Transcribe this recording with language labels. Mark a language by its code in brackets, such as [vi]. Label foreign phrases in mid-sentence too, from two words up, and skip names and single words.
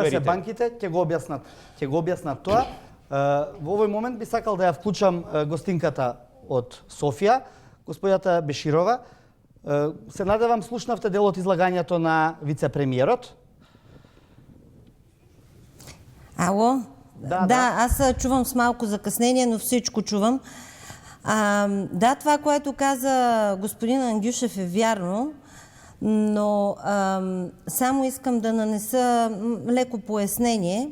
[mk] доверители. се банките, ќе го објаснат тоа. Во овој момент би сакал да ја вклучам гостинката од Софија, господјата Беширова. Се надевам слушнавте дел од излагањето на вице-премиерот. Ало? Да. [bg] Аз чувам с малко закъснение, но всичко чувам. Да, това, което каза господин Ангюшев е вярно, но само искам да нанеса леко пояснение.